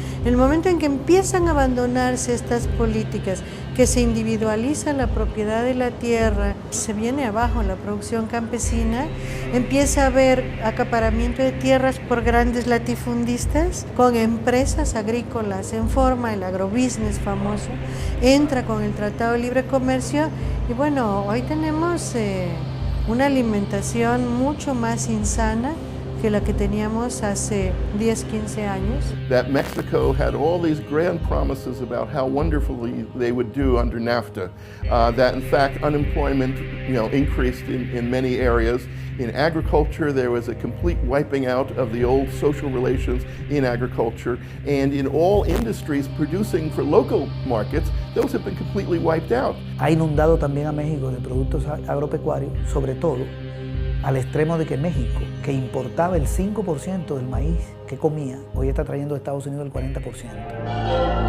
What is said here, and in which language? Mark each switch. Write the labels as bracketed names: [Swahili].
[Spanish] En el momento en que empiezan a abandonarse estas políticas, que se individualiza la propiedad de la tierra, se viene abajo la producción campesina, empieza a haber acaparamiento de tierras por grandes latifundistas, con empresas agrícolas en forma, el agrobusiness famoso, entra con el Tratado de Libre Comercio y bueno, hoy tenemos una alimentación mucho más insana que la que teníamos hace 10, 15 años. [English] That Mexico had all these grand promises about how wonderfully they would do under NAFTA, that in fact unemployment increased in many areas. In agriculture, there was a complete wiping out of the old social relations in agriculture, and in all industries producing for local markets, those have been completely wiped out. [Spanish] Ha inundado también a México de productos agropecuarios, sobre todo al extremo de que México, que importaba el 5% del maíz que comía, hoy está trayendo de Estados Unidos el 40%.